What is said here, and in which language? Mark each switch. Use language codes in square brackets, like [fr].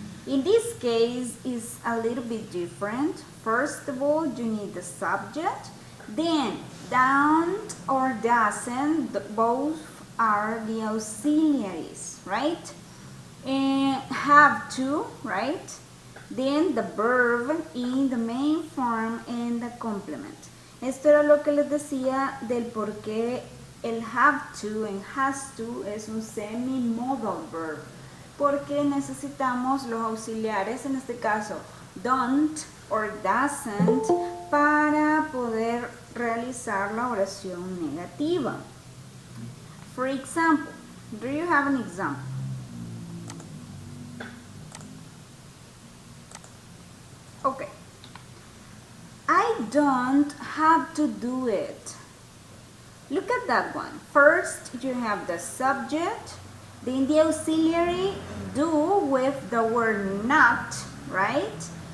[en] In this case, it's a little bit different. First of all, you need the subject, then don't or doesn't, both are the auxiliaries, right? And have to, right? Then the verb in the main form and the complement. [es] Esto era lo que les decía del por qué el [en] have to and has to [es] es un [en] semi-modal verb, [es] porque necesitamos los auxiliares, en este caso [en] don't or doesn't, [es] para poder realizar la oración negativa. [en] For example, do you have an example? Okay. I don't have to do it. Look at that one. First, you have the subject, then the auxiliary do with the word not, right?